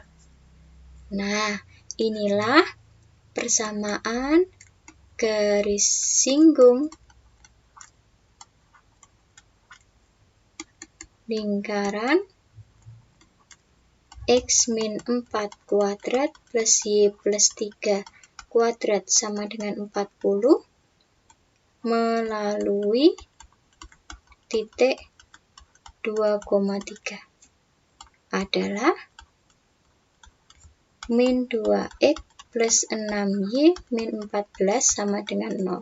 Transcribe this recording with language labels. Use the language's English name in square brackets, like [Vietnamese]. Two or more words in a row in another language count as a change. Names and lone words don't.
[Indonesian] Nah, inilah persamaan garis singgung lingkaran X min 4 kuadrat plus Y plus 3 kuadrat sama dengan 40 melalui titik 2,3 adalah min 2X plus 6Y min 14 sama dengan 0.